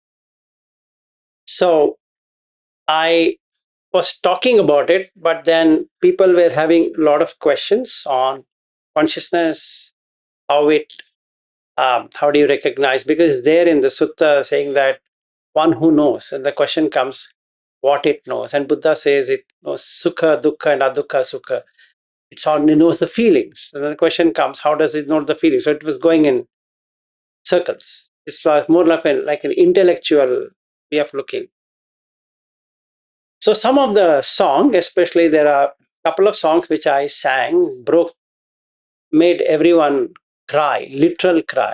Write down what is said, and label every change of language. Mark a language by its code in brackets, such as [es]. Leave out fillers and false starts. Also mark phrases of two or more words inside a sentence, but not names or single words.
[en] So I was talking about it, but then people were having a lot of questions on consciousness, how it, how do you recognize? Because there in the sutta saying that one who knows, and the question comes, what it knows, and Buddha says it knows [pi] sukha, dukkha, [en] and [pi] adukha sukha. [en] It only knows the feelings. And then the question comes, how does it know the feelings? So it was going in circles. It was more like an intellectual way of looking. So some of the song, especially there are a couple of songs which I sang, made everyone cry, literal cry.